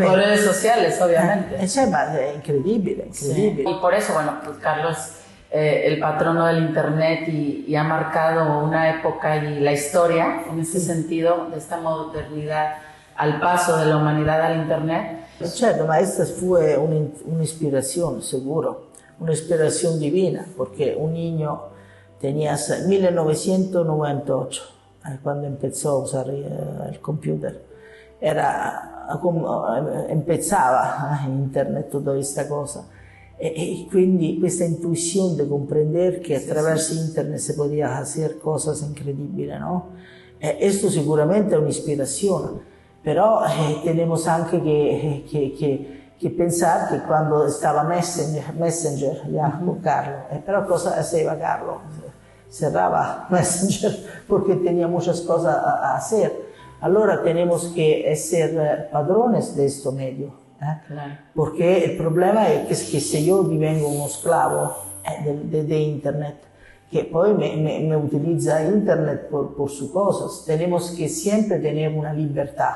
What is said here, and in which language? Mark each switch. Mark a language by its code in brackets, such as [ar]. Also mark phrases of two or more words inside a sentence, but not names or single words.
[es] Por redes sociales, obviamente. Es increíble. Sí. Y por eso, bueno, pues Carlos, el patrono del internet y ha marcado una época y la historia, en ese sentido, de esta modernidad al paso de la humanidad al internet. [it] Certo, ma questa fue un'ispirazione, sicuro, un'ispirazione divina, perché [es] un niño tenía 1998, cuando empezó a usar el computer, empezaba internet, toda [it] questa cosa, e quindi questa intuizione di comprendere che attraverso internet si poteva [es] hacer cosas [it] incredibili, no? Esto sicuramente è un'ispirazione. Però tenemos anche che pensare che quando estaba Messenger ya con Carlo, però cosa hacía Carlo? [es] Cerraba Messenger porque tenía muchas cosas a hacer. Allora tenemos que ser padrones de este medio, claro. Porque el problema es que si yo divengo uno esclavo de internet, que poi me utiliza internet por sus cosas, tenemos que siempre tener una libertad.